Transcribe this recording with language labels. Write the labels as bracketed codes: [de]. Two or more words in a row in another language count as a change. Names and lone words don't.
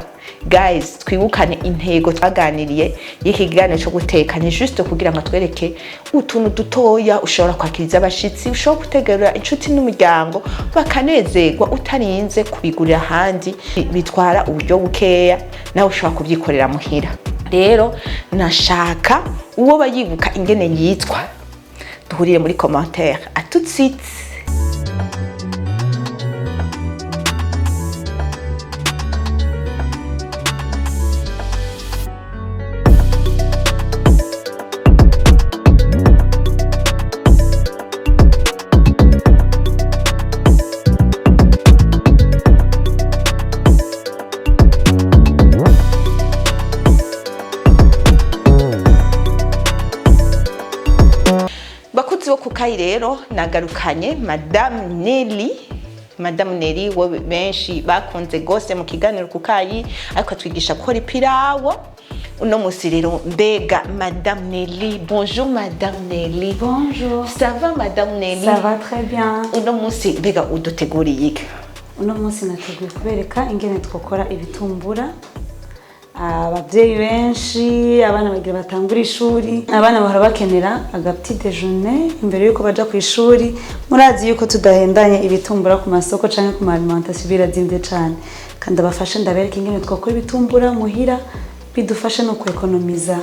[rn] Guys, twibukane intego twaganiriye y'ikiganiro cyo guteka, ni juste kugira ngo twereke utuntu dutoya ushobora kwakiriza abashitsi, ushobora gutegura inshuti n'umuryango bakanezerwa utarinze kubigurira handi, bitwara uburyo bukeya, nawe ushobora kubyikorera muhira. Rero nashaka uwo bayibuka ingene yitwa duhurire muri commentaire. [fr] À tout de suite. [rn] Bakunzi bo kukayi rero nagarukanye Madame Nelly wo benshi bakunze gose mu kiganiro kukayi, ariko twigisha gukora ipirawo. Uno musi rero mbega Madame Nelly. [fr] Bonjour Madame Nelly. Bonjour. Ça va Madame Nelly? Ça va très bien. [rn] Uno musi mbega uduteguriye iki? Uno musi nateguye kubereka ingene twokora ibitumbura. Abavyeyi benshi, abana bagira batangura ishuri, abana bahora bakenera agapti déjeuner imbere yuko baja ku ishuri. Murazi yuko tudahendanye ibitumbura ku masoko canke ku alimentation birazimvye cane, kandi abafashe ndabereka ingene twokora ibitumbura muhira bidufashe no kwekonomiza.